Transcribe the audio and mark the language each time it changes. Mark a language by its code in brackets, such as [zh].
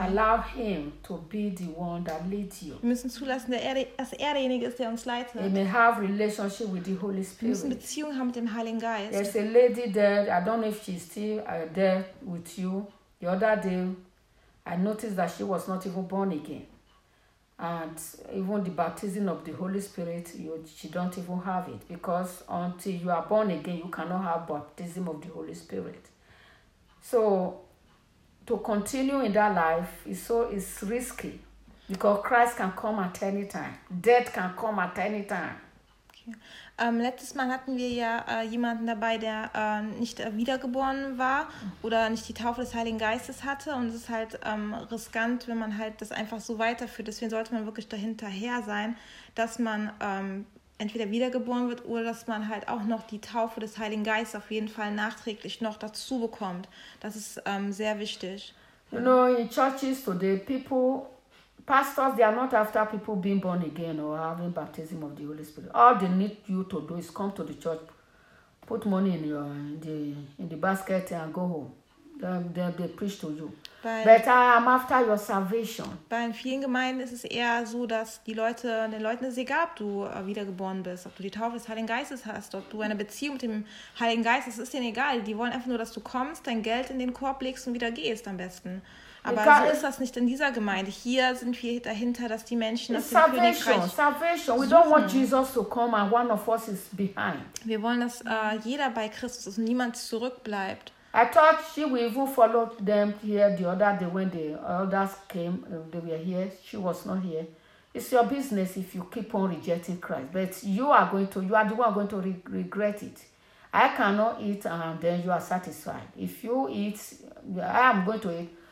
[en] Allow Him to be the one that leads you. [de] Wir müssen zulassen, dass er derjenige ist, der uns leitet. [en] Amen. Have relationship with the Holy Spirit. [de] Wir müssen Beziehung haben mit dem Heiligen Geist. [en] There's a lady there. I don't know if she's still there with you. The other day, I noticed that she was not even born again, and even the baptism of the Holy Spirit, she don't even have it, because until you are born again, you cannot have baptism of the Holy Spirit. So to continue in that life is risky, because Christ can come at any time, death can come at any time. Okay. [de] Letztes Mal hatten wir ja jemanden dabei, der nicht wiedergeboren war oder nicht die Taufe des Heiligen Geistes hatte. Und es ist halt riskant, wenn man halt das einfach so weiterführt. Deswegen sollte man wirklich dahinterher sein, dass man entweder wiedergeboren wird oder dass man halt auch noch die Taufe des Heiligen Geistes auf jeden Fall nachträglich noch dazu bekommt. Das ist sehr wichtig. [en] You know, in churches today, pastors, they are not after people being born again or having baptism of the Holy Spirit. All they need you to do is come to the church, put money in the basket and go home. They preach to you. But I am after your salvation. [de] Bei vielen Gemeinden ist es eher so, dass den Leuten ist es egal, ob du wiedergeboren bist, ob du die Taufe des Heiligen Geistes hast, ob du eine Beziehung mit dem Heiligen Geist hast, ist denen egal. Die wollen einfach nur, dass du kommst, dein Geld in den Korb legst und wieder gehst am besten. Aber so ist das nicht in dieser Gemeinde. Hier sind wir dahinter, dass die Menschen nach dem Königreich suchen. [en] We don't want Jesus to come and one of us is behind. [de] Wir wollen, dass jeder bei Christus ist und niemand zurückbleibt. [en] I thought she would even follow them here the other day when the elders came, they were here. She was not here. It's your business if you keep on rejecting Christ. But you are the one going to regret it. I cannot eat and then you are satisfied. If you eat, I am going to eat.